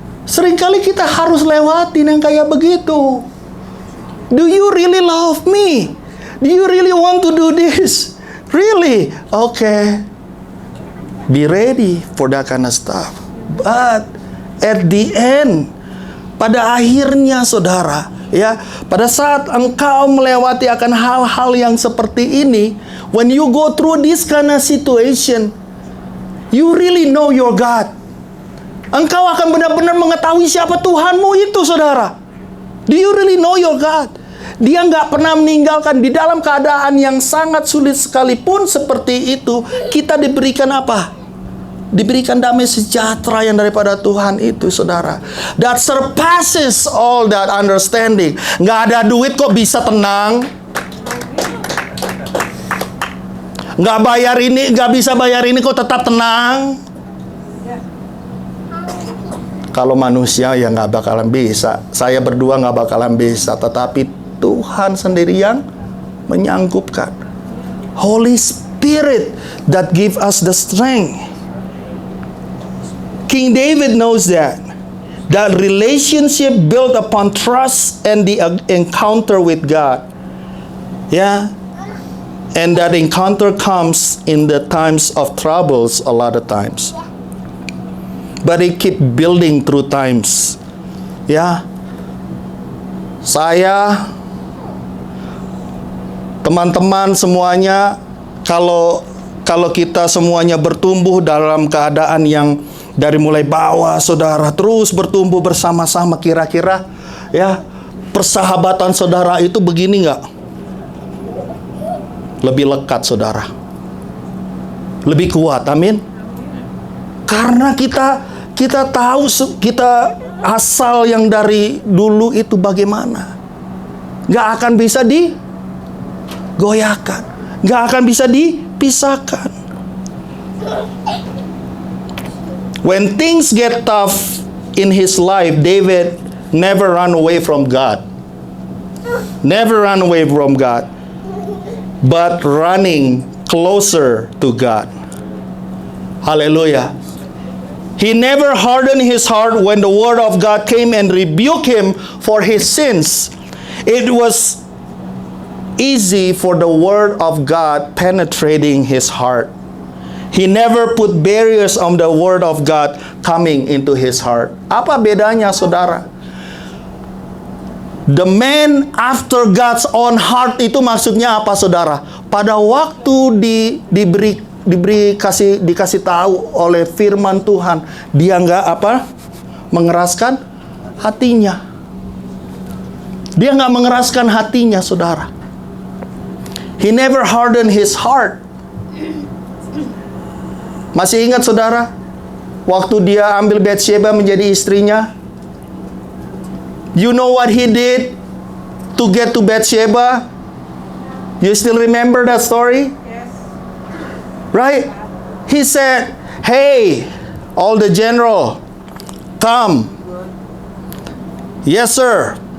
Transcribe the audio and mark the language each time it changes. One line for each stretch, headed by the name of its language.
Indonesian: Seringkali kita harus lewatin yang kayak begitu.
English: Do you really love me? Do you really want to do this? Really? Okay. Be ready for that kind of stuff. But at the end,
Indonesian: pada akhirnya, saudara, ya, pada saat engkau melewati akan hal-hal yang seperti ini,
English: when you go through this kind of situation, you really know your God.
Indonesian: Engkau akan benar-benar mengetahui siapa Tuhanmu itu, saudara.
English: Do you really know your God?
Indonesian: Dia nggak pernah meninggalkan. Di dalam keadaan yang sangat sulit sekalipun seperti itu, kita diberikan apa? Diberikan damai sejahtera yang daripada Tuhan itu, saudara.
English: That surpasses all that understanding.
Indonesian: Nggak ada duit kok bisa tenang. Nggak bayar ini, nggak bisa bayar ini kok tetap tenang. Kalau manusia ya nggak bakalan bisa. Saya berdua nggak bakalan bisa. Tetapi Tuhan sendiri yang menyanggupkan.
English: Holy Spirit that give us the strength. King David knows that. That relationship built upon trust and the encounter with God. Yeah. And that encounter comes in the times of troubles a lot of times. But it keep building through times.
Indonesian: Ya. Saya, teman-teman semuanya, kalau kita semuanya bertumbuh dalam keadaan yang dari mulai bawah, saudara, terus bertumbuh bersama-sama, kira-kira ya, persahabatan saudara itu begini nggak? Lebih lekat, saudara. Lebih kuat, amin. Karena kita tahu kita asal yang dari dulu itu bagaimana. Nggak akan bisa digoyahkan. Nggak akan bisa dipisahkan.
English: When things get tough in his life, David never run away from God. Never run away from God. But running closer to God. Hallelujah. He never hardened his heart when the word of God came and rebuked him for his sins. It was easy for the word of God penetrating his heart. He never put barriers on the word of God coming into his heart.
Indonesian: Apa bedanya, saudara?
English: The man after God's own heart
Indonesian: itu maksudnya apa, saudara? Pada waktu dikasih tahu oleh firman Tuhan, dia nggak mengeraskan hatinya. Dia nggak mengeraskan hatinya, saudara.
English: He never hardened his heart.
Indonesian: Masih ingat, saudara, waktu dia ambil Bathsheba menjadi istrinya?
English: You know what he did to get to Bathsheba? You still remember that story? Yes. Right? He said, "Hey, all the general, come. Yes, sir.